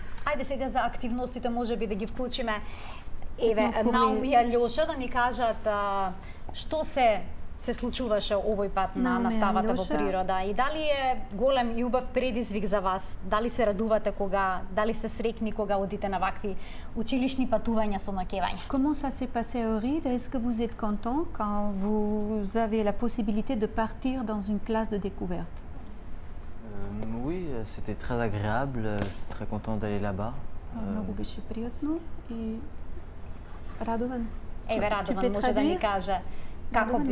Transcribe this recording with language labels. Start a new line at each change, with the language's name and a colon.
Macedonian: Ајде сега за активностите можеби да ги вклучиме. Еве, Наум и Алјоша да ни кажат што се случуваше овој пат на наставата во природа и дали е голем и убав предизвик за вас? Дали се радувате дали сте среќни кога одите на вакви училишни патувања со ноќевање?
French: Comment ça s'est passé à Ohrid? Est-ce que vous êtes content quand vous avez la possibilité de partir dans une classe de découverte? Oui, c'était très agréable. Je suis très content d'aller là-bas.
Macedonian: Много беше пријатно и Радован. Еве, Радован може да ни каже како беше.